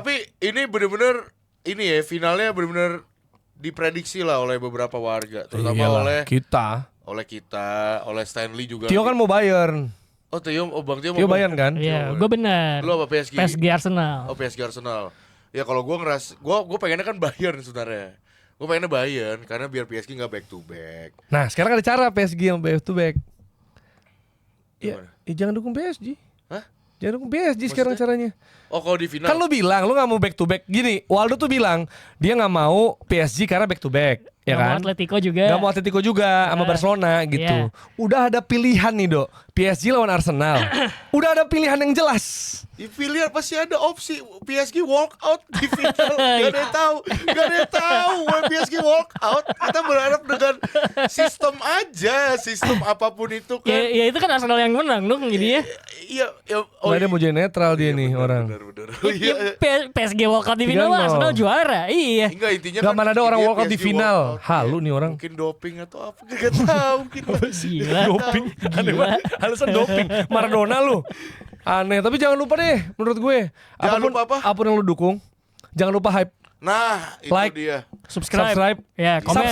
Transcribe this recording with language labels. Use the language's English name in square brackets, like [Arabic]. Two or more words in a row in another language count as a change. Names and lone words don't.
[Indonesian] Tapi ini bener-bener ini ya, finalnya bener-bener diprediksi lah oleh beberapa warga, terutama Iyalah, oleh kita, oleh Stanley juga. Tio kan mau Bayern. Oh Tio, Bang Tio Tio Bayern kan? Iya, gue bener. Lu apa PSG? PSG Arsenal. Oh PSG Arsenal. Ya kalau gue gue pengennya kan Bayern sebenarnya. Gue pengennya Bayern karena biar PSG nggak [English] back to back. [Indonesian] Nah sekarang ada cara PSG yang [English] back to back. [Indonesian] Gimana? Ya jangan dukung PSG. Hah? Jangan dukung PSG sekarang caranya. Oh kalau di final. Kan lu bilang lu gak mau [English] back to back. [Indonesian] Gini, Waldo tuh bilang dia gak mau PSG karena [English] back to back, [Indonesian] ya Gak kan? mau Atletico juga. Gak mau Atletico juga sama Barcelona gitu. Udah ada pilihan nih, Dok. PSG lawan Arsenal. Udah ada pilihan yang jelas. Di pilihan pasti ada opsi PSG [English] walk out [Indonesian] di final. Gak ada yang tahu PSG [English] walk out. [Indonesian] Kita berharap dengan sistem aja, sistem apapun itu kan. Ya itu kan Arsenal yang menang dong jadinya. Iya, Oh, dia mau jadi netral dia nih orang. Bener. Ya, PSG walkout di final mah Arsenal juara. Iya. Enggak, intinya Gak kan mana ada orang intinya [English] walk out di [Indonesian] PSG final. [English] walk out. [Indonesian] Halu nih orang. Mungkin doping atau apa, gak tahu. Mungkin Gila. Doping. Aneh banget. Alasan doping. Maradona lu. Aneh, tapi jangan lupa deh menurut gue. Jangan lupa apa? Apapun yang lu dukung, jangan lupa hype. Nah, itu Like. dia. Subscribe. Ya, komen.